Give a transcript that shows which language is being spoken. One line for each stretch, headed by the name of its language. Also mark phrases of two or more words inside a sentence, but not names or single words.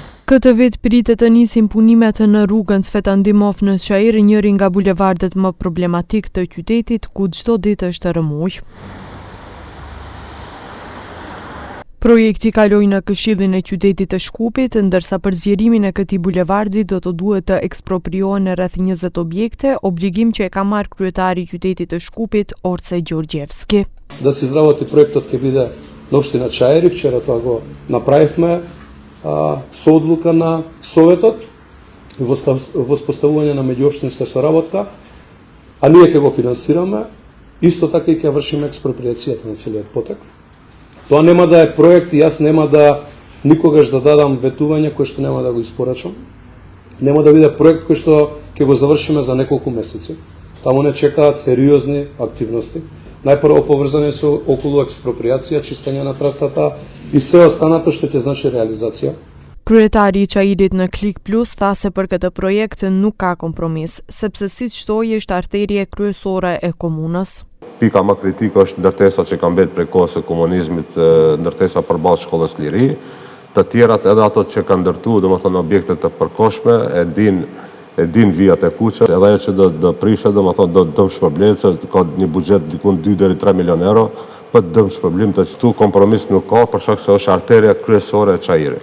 Albanian: Këtë vit pritet të nisin punimet në rrugën Cvetan Dimov në Çajër, njëri nga bulevardet më problematik të qytetit, ku çdo ditë është rëmuj. Projekti kaloi në Këshillin e qytetit të Shkupit, ndërsa për zgjerimin e këtij bulevardi do të duhet të ekspropriohen rreth 20 objekte, obligim që e ka marrë kryetari i qytetit të Shkupit, Orce Ѓорѓевски.
Macedonian: Да се изработи проектот ќе биде на општина Чајри, вчера тоа го направивме со одлука на Советот и воспоставување на меѓуопштинска соработка, а ние ќе го финансираме, исто така и ќе вршиме експроприацијата на целиот поток. Тоа нема да е проект и јас нема да никогаш да дадам ветување кој што нема да го испорачам. Нема да биде проект кој што ќе го завршиме за неколку месеци. Таму не чекаат сериозни активности. Најпрво поврзани со околу експроприација, чистење на трасата и се останато што ќе значи реализација.
Albanian: Kryetari i Çajirit në Klik Plus tha se për këtë projekt nuk ka kompromis, sepse siç thoi është arterie kryesore e komunës. Pika më kritike është ndërtesa që ka mbetë prej kohës së komunizmit, ndërtesa përballë shkollës Liri. Të tjerat edhe ato që kanë ndërtuar, domethënë objekte të përkohshme, e din vijat e kuqe, edhe ajo që do prishet, domethënë do dëm shpërblim, se ka një buxhet diku 2 deri 3 milion euro, për dëm shpërblim të këtu kompromis nuk ka, për shkak se është arteria kryesore e Çajirit.